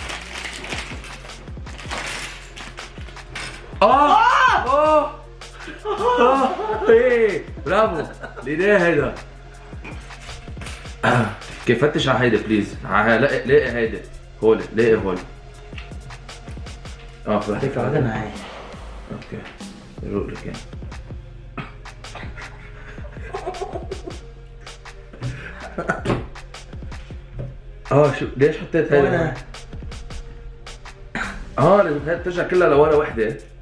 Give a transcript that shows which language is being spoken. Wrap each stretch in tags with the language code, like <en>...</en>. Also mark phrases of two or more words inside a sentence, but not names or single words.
<ar>ايه برافو ليه هيدا. كيف فتش على هيدا بليز. لاقي هيدا هول لاقي هول.</ar> <vi>Cái cái này.</vi> <ar>اوكي روق لك يعني. شو ليش حطيت هيدا؟ لازم هيدا ترجع كلها لورا وحده.</ar>